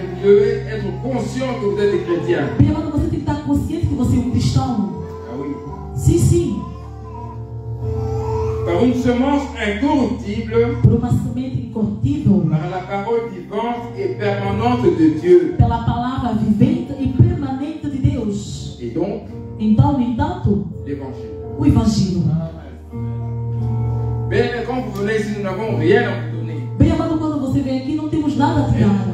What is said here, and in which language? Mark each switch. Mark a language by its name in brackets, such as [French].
[French] Vous devez être conscient que vous êtes des chrétiens. [Portuguese] Bem, amado, você tem que estar consciente que você é um cristão. [French] Ah oui. [Portuguese] Sim, sim. [French] Par une semence incorruptible, [Portuguese] por uma semente incorruptível, [French] par la parole vivante et permanente de Dieu. [Portuguese] Pela palavra vivente e permanente de Deus. [French] Et donc, [Portuguese] então, no entanto, [French] l'évangile. [Portuguese] O evangelho. Bem, [French] quand vous venez ici, nous n'avons rien à vous donner. [Portuguese] Bem, amado, quando você vem aqui, não temos nada a te dar.